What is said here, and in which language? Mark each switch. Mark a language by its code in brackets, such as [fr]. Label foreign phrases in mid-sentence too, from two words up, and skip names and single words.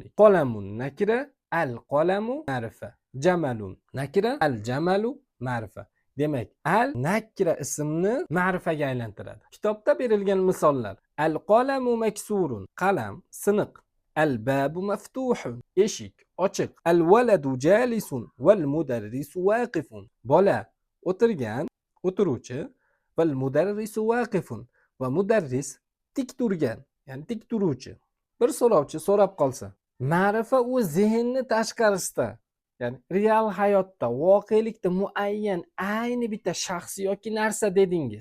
[ar] قلم نكرة، القلم معرفة. جمل نكرة، الجمل معرفة. [uz] Demak, al nakira ismni ma'rifaga aylantiradi. Kitobda berilgan misollar. [ar] القلم مكسور, [uz] qalam siniq. [ar] الباب مفتوح, [uz] eshik ochiq. [ar] الولد جالس والمدرس واقف. [uz] Bola o'tirgan, o'tiruvchi. [ar] والمدرس واقف, [uz] va mudarris tik turgan, ya'ni tik turuvchi. Bir so'rovchi so'rab qolsa, ma'rifa u zehnni tashqarisida, ya'ni real hayotda, voqelikda muayyan ayni bitta shaxs yoki narsa dedingiz.